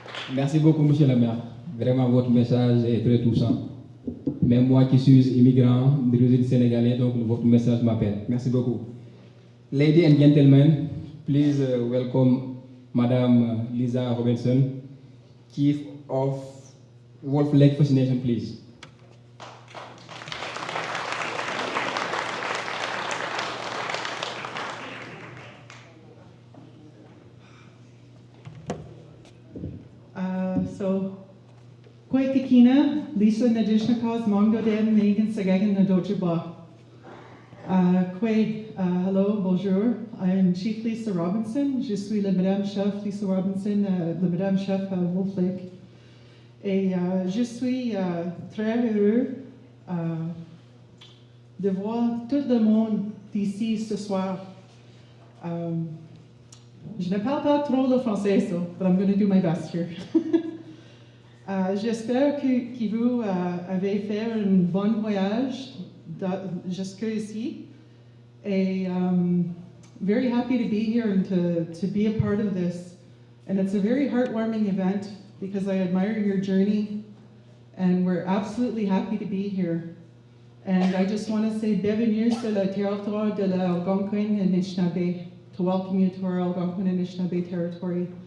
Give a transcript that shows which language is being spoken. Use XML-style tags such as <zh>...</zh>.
<fr>Merci beaucoup, monsieur le maire. Vraiment, votre message est très touchant. Même moi qui suis immigrant, d'origine sénégalaise, donc votre message m'appelle. Merci beaucoup.</fr> <en>Ladies and gentlemen, please welcome Madame Lisa Robinson, Chief of Wolf Lake First Nation, please.</en> <alq>Kwek Kikina, Lisa Nadishnikaz, Mongo Den, Megan Sagagan, Nadojiba.</alq> <en>Hello, bonjour. I am Chief Lisa Robinson.</en> <fr>Je suis la Madame Chef Lisa Robinson, la Madame Chef à Wolf Lake. Et je suis très heureux de voir tout le monde ici ce soir. Je ne parle pas trop le français,</fr> <en>so, but I'm going to do my best here.</en> <fr>J'espère que vous avez fait un bon voyage jusqu'ici.</fr> <en>And very happy to be here and to be a part of this. And it's a very heartwarming event because I admire your journey and we're absolutely happy to be here. And I just want to say</en> <fr>bienvenue sur le territoire de l'Algonquin</fr> <en>and Anishinaabe, to welcome you to our Algonquin and Anishinaabe territory.</en>